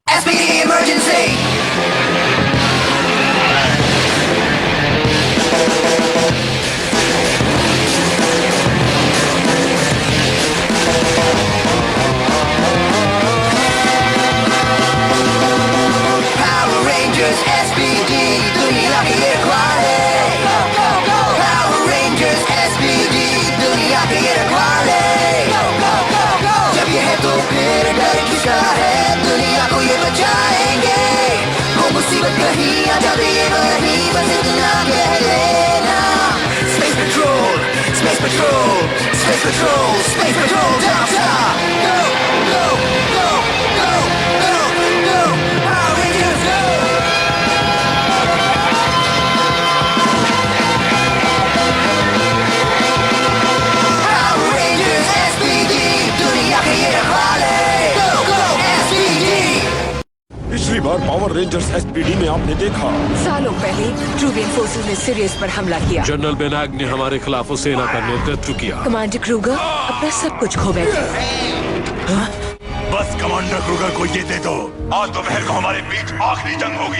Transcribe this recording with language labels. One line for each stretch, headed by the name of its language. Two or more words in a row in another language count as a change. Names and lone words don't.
Hindi: SPD emergency. Power Rangers SPD दुनिया की रखवाले.
English: Go go go.
Hindi: Power Rangers SPD दुनिया की रखवाले.
English: Go go go go.
Hindi: जब ये है तो फिर डर किसका है, दुनिया को ये बचाएंगे. हो मुसीबत कहीं आ जाए ये वही बस इतना कह लेना.
English: Space Patrol, Space Patrol, Space Patrol, Space Patrol, down top. Go go go go go go.
Hindi: Power Rangers go. Power Rangers SPD दुनिया के ये रखवाले.
English: Go go SPD.
Hindi: पिछली बार पावर रेंजर्स एसपीडी में आपने देखा, सालों पहले ट्रूबियन फोर्सेस ने सिरियस पर हमला किया. जनरल बेनाग ने हमारे खिलाफ उस सेना का नेतृत्व किया. कमांडर क्रूगर अपना सब कुछ खो बैठे. बस कमांडर क्रूगर को ये दे दो. आज दोपहर को हमारे बीच आखिरी जंग होगी.